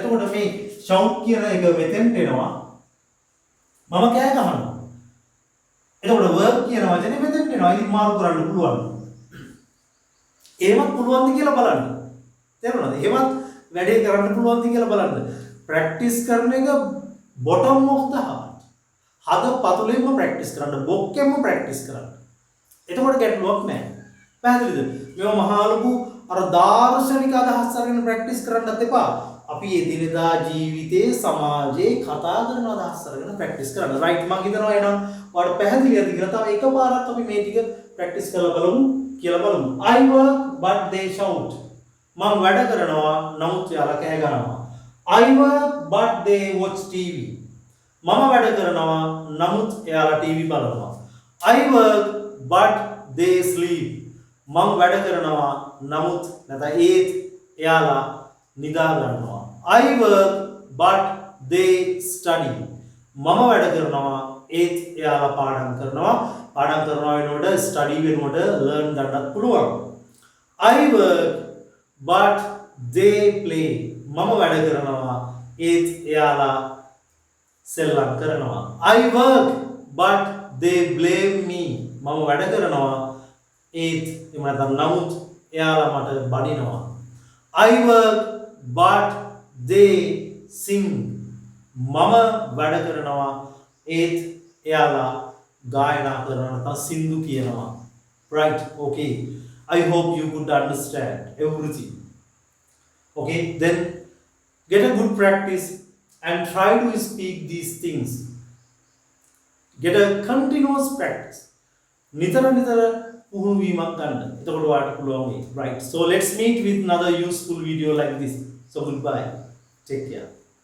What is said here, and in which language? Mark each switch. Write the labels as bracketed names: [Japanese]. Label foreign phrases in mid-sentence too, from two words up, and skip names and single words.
[Sinhala] එතකොට මේ shout කියන එක මෙතෙන්ට එනවා. මම කෑ ගහනවා. එතකොට work කියන වචනේ මෙතෙන්ට එනවා. ඉතින් මාරු කරන්න පුළුවන්. එහෙමත් පුළුවන්ද කියලා බලන්න. තේරුණාද? එහෙමත් වැඩේ කරන්න පුළුවන්ද කියලා බලන්න. ප්‍රැක්ටිස් කරන එක [English] bottom of the heart. [Sinhala] හද පතුලෙන්ම ප්‍රැක්ටිස් කරන්න, බොක්කෙන්ම ප්‍රැක්ටිස් කරන්න. එතකොට ගැටලුවක් නැහැ. පැහැදිලිද? මේව මහා ලොකු අර දාර්ශනික අදහස් අරගෙන ප්‍රැක්ටිස් කරන්නත් එපා. අපි එදිනෙදා ජීවිතේ සමාජයේ කතා කරන අදහස් අරගෙන ප්‍රැක්ටිස් කරන්න. රයිට් මම හිතනවා එහෙනම් ඔයාලට පැහැදිලි ඇති කියලා. තව එකපාරක් අපි මේ ටික ප්‍රැක්ටිස් කරලා බලමු කියලා බලමු. [English] I work but they shout. [Sinhala] මම වැඩ කරනවා නමුත් යාලා කෑ ගහනවා. [English] I work but they watch TV. [Sinhala] මම වැඩ කරනවා නමුත් එයාලා TV බලනවා. [English] I work but they sleep. [Sinhala] මම වැඩ කරනවා නමුත් නැත්නම් ඒත් එයාලා නිදා ගන්නවා. [English] I work but they study. [Sinhala] මම වැඩ කරනවා ඒත් එයාලා පාඩම් කරනවා. පාඩම් කරනවා වෙනකොට study වෙනකොට learn ගන්නත් පුළුවන්. [English] I work but they play. [Sinhala] මම වැඩ කරනවා ඒත් එයාලා සෙල්ලම් කරනවා. [English] I work but they blame me. [Sinhala] මම වැඩ කරනවා ඒත් එහෙම නැත්නම් නමුත් එයාලා මට බනිනවා. [English] I work but they sing. [Sinhala] මම වැඩ කරනවා ඒත් එයාලා ගායනා කරනවා නැත්නම් සින්දු කියනවා. [English] Right? Okay. I hope you could understand everything. Okay, then get a good practice and try to speak these things. Get a continuous practice. [Sinhala] නිතර පුහුණු වීමක් ගන්න. එතකොට ඔයාලට පුළුවන් වෙයි. [English] Right. So let's meet with another useful video like this. So goodbye. Take care.